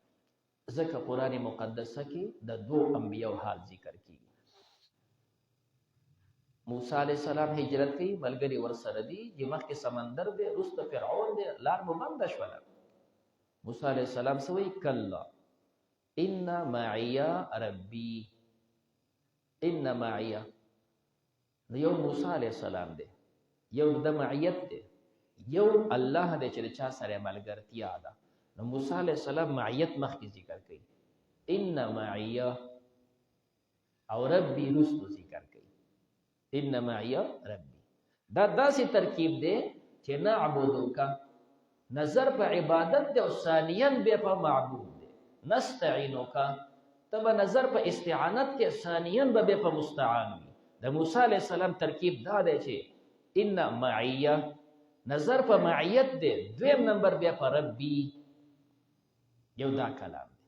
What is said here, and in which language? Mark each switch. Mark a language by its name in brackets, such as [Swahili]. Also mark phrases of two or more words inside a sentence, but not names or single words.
[Pashto] ځکه قرآن مقدسه کې د دوه انبیاء حال ذکر کیږي. موسی علیہ السلام هجرت کوي، ملګری ورسره دي، چې مخکې سمندر دی، وروسته فرعون دی، لار مو بنده شوله. موسی علیہ السلام څه وایي؟ [Arabic] کلا ان معي ربي، ان معي [Pashto] یو موسی علیہ السلام دی، یو د معیت دی، یو الله دی چې چا سره ملګرتیا ده. نو موسی علیہ السلام معیت مخکې ذکر کوي، [Arabic] ان معي [Pashto] او ربي رسو ذکر کوي، [Arabic] ان معي ربي. [Pashto] دا داسې ترکیب دی چې نعبدو کا نظر په عبادت دی او ثانیاً بیا په معبود دی، نستعینو کا تب نظر په استعانت کې، ثانیاً بیا په مستعان وي. د موسی علیہ السلام ترکیب دا دی چې [Arabic] ان معي [Pashto] نظر په معیت دی، دویم نمبر بیا په ربي، یو دا کلام دی.